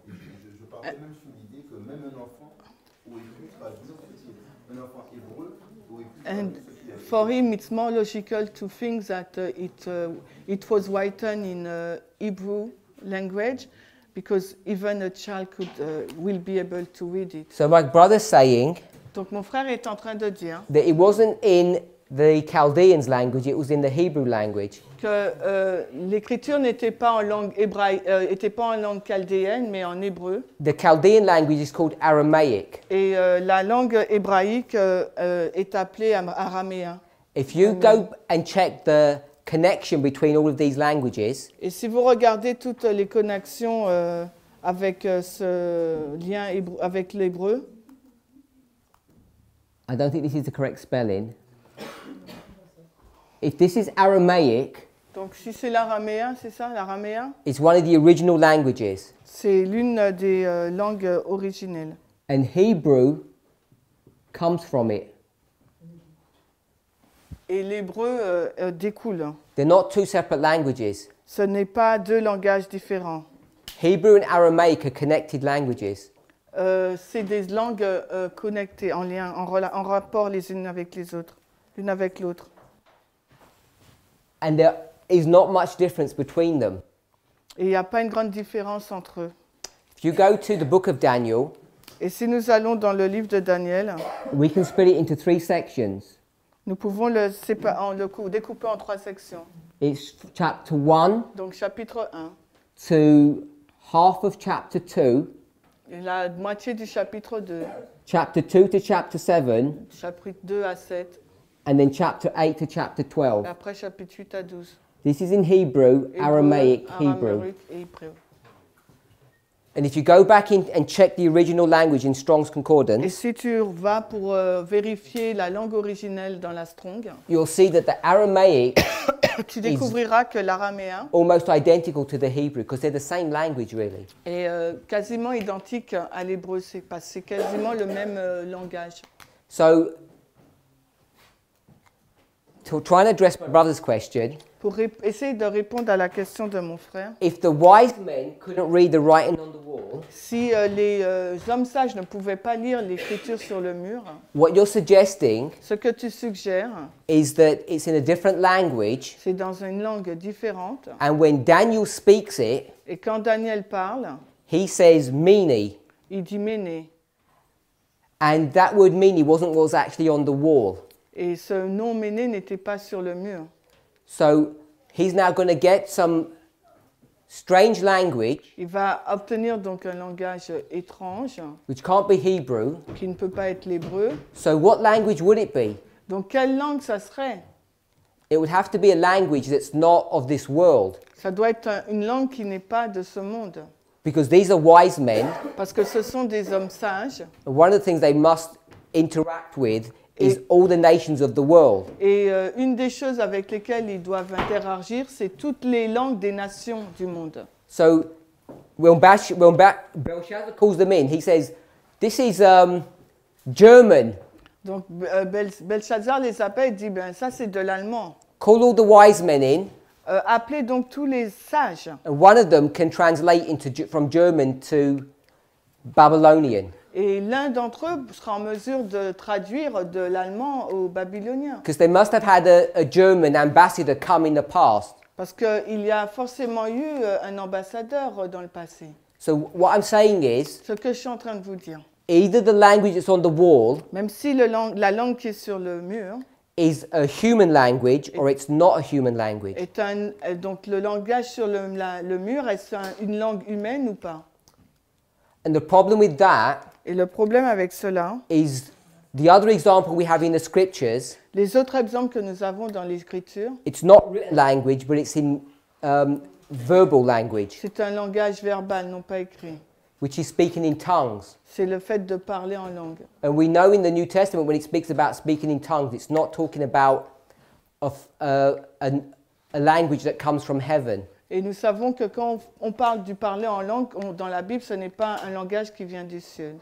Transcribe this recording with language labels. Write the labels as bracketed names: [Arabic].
[French] Et je partais même sur l'idée que même un enfant aurait pu traduire un enfant hébreu aurait pu traduire ce qu'il avait. [English] For him, it's more logical to think that it was written in Hebrew language, because even a child will be able to read it. So my brother's saying [French] Donc mon frère est en train de dire [English] that it wasn't in the Chaldeans language, it was in the Hebrew language. [French] que l'écriture n'était pas en langue hébraïque, était pas en langue chaldéenne, mais en hébreu. [English] The Chaldean language is called Aramaic. [French] Et la langue hébraïque est appelée araméen. [English] If you go and check the connection between all of these languages, [French] Et si vous regardez toutes les connexions avec ce lien avec l'hébreu, [English] I don't think this is the correct spelling. If this is Aramaic, [French] donc si c'est l'araméen, c'est ça, l'araméen, [English] it's one of the original languages. [French] c'est l'une des langues originelles. [English] And Hebrew comes from it. [French] Et l'hébreu découle. [English] They're not 2 separate languages. [French] Ce n'est pas 2 langages différents. [English] Hebrew and Aramaic are connected languages. [French] C'est des langues connectées, en lien, en rapport les unes avec les autres, l'une avec l'autre. [English] And there is not much difference between them. [French] Et il n'y a pas une grande différence entre eux. [English] If you go to the book of Daniel, [French] Et si nous allons dans le livre de Daniel, [English] we can split it into 3 sections. [French] nous pouvons le découper en 3 sections. [English] It's chapter 1 [French] Donc chapitre 1, [English] to half of chapter 2, [French] et la moitié du chapitre 2, [English] chapter 2 to chapter 7, [French] chapitre 2 à 7, [English] and then chapter 8 to chapter 12. [French] et après chapitre 8 à 12. [English] This is in Hebrew, Aramaic, Hebrew. [French] Aramaique et hébreu. [English] And if you go back in and check the original language in Strong's [French] Et [English] Concordance, [French] si tu vas pour vérifier la langue originelle dans la Strong, [English] you'll see that the Aramaic [French] tu découvriras que l'araméen [English] almost identical to the Hebrew because they're the same language really. [French] est quasiment identique à l'hébreu, c'est quasiment le même langage. [English] So, to try and address my brother's question, [French] Pour essayer de répondre à la question de mon frère, [English] if the wise men couldn't read the writing on the wall, [French] si les hommes sages ne pouvaient pas lire l'écriture sur le mur, [English] what you're suggesting [French] ce que tu suggères, [English] is that it's in a different language, [French] c'est dans une langue différente. [English] and when Daniel speaks it, [French] Et quand Daniel parle, [English] he says mene, [French] il dit méné. [English] and that word mene wasn't what was actually on the wall. [French] Et ce nom méné n'était pas sur le mur. [English] So he's now going to get some strange language, [French] Il va obtenir donc un langage étrange [English] which can't be Hebrew. [French] qui ne peut pas être l'hébreu. [English] So what language would it be? [French] Donc quelle langue ça serait? [English] It would have to be a language that's not of this world, [French] Ça doit être une langue qui n'est pas de ce monde. [English] because these are wise men. [French] Parce que ce sont des hommes sages. [English] And one of the things they must interact with is all the nations of the world. [French] Et une des choses avec lesquelles ils doivent interagir, c'est toutes les langues des nations du monde. [English] So when Belshazzar calls them in, he says, this is German. [French] Donc Belshazzar les appelle et dit, ben ça c'est de l'allemand. [English] Call all the wise men in, [French] Appelez donc tous les sages. [English] and one of them can translate from German to Babylonian. [French] Et l'un d'entre eux sera en mesure de traduire de l'allemand au babylonien. [English] Because they must have had a German ambassador come in the past. [French] Parce qu'il y a forcément eu un ambassadeur dans le passé. [English] So what I'm saying is, [French] Ce que je suis en train de vous dire, [English] either the language that's on the wall [French] même si la langue qui est sur le mur [English] is a human language or it's not a human language. [French] est donc le langage sur le mur, est-ce une langue humaine ou pas? [English] And the problem with that [French] Et le problème avec cela, [English] is the other example we have in the scriptures, [French] les autres exemples que nous avons dans l'Écriture, [English] it's not written language, but it's in verbal language, [French] c'est un langage verbal, non pas écrit. [English] which is speaking in tongues. [French] C'est le fait de parler en langue. [English] And we know in the New Testament when it speaks about speaking in tongues, it's not talking about a language that comes from heaven. [French] Et nous savons que quand on parle du parler en langue, dans la Bible, ce n'est pas un langage qui vient du ciel.